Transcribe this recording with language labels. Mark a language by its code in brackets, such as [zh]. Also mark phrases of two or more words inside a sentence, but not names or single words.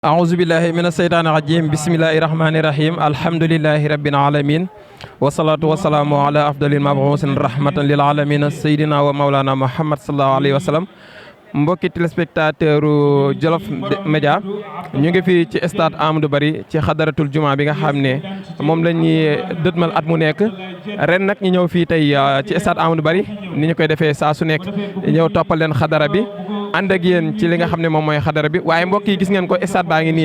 [ar] أعوذ بالله من الشيطان الرجيم بسم الله الرحمن الرحيم الحمد لله رب العالمين والصلاة والسلام على أفضل المبعوث رحمة للعالمين سيدنا ومولانا محمد صلى الله عليه وسلم [wo] mbokki téléspectateur Jolof Média ñu ngi fii ci stade Amadou Barry ci xadaratul juma bi nga xam ne moom la ñuy dëtmal at mu nekk ren nag ñu ñëw fii tey ci stade Amadou Barry ni ñu koy defee saa su nekk ñëw toppal leen xadara bi ànd ak yéen ci li nga xam ne moom mooy xadara bi waaye mbokk yi gis ngeen ko stade baa ngi nii